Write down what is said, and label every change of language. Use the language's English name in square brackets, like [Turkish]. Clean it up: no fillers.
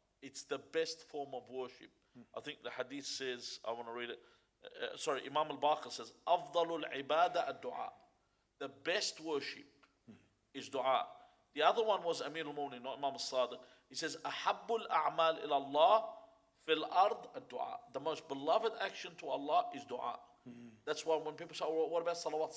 [English] It's the best form of worship. I think the hadith says, I want to read it. Imam al-Baqir says, [Arabic] أفضل العبادة الدعاء. [English] The best worship is dua. The other one was Amir al-Mu'minin, not Imam al-Sadiq. He says, [Arabic] أحب الأعمال إلى الله في الأرض الدعاء. [English] The most beloved action to Allah is dua. That's why when people say, oh, what about salawat?